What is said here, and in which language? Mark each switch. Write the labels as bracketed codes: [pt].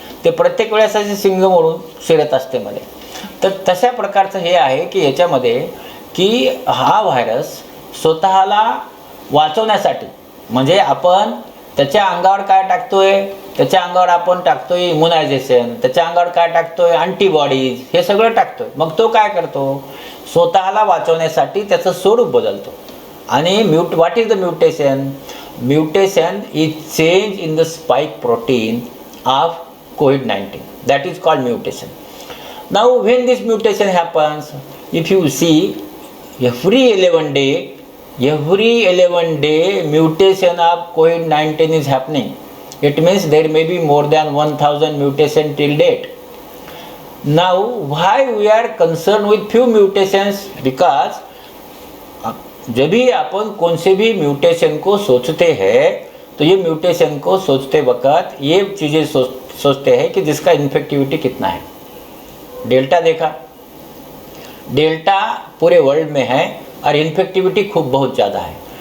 [mr] ते प्रत्येक वेळेस असे शिंग म्हणून शिरत असते मध्ये. तर तशा प्रकारचं हे आहे की याच्यामध्ये की हा व्हायरस स्वतःला वाचवण्यासाठी, म्हणजे आपण त्याच्या अंगावर काय टाकतोय, त्याच्या अंगावर आपण टाकतोय इम्युनायझेशन, त्याच्या अंगावर काय टाकतोय अँटीबॉडीज, हे सगळं टाकतोय. मग तो काय करतो, स्वतःला वाचवण्यासाठी त्याचं स्वरूप बदलतो. [en] आणि what is the mutation? Mutation is change in the spike protein of COVID-19. That is called mutation. Now when this mutation happens, if you see every 11 day mutation of COVID-19 is happening. It means there may be more than 1000 mutation till date. Now why we are concerned with few mutations? [hi] Because जब भी अपन कौन से भी mutation को सोचते हैं तो ये म्यूटेशन को सोचते वक्त ये चीज़ें सोचते हैं कि जिसका इन्फेक्टिविटी कितना है. डेल्टा देखा, डेल्टा पूरे वर्ल्ड में है और इन्फेक्टिविटी खूब बहुत ज़्यादा है.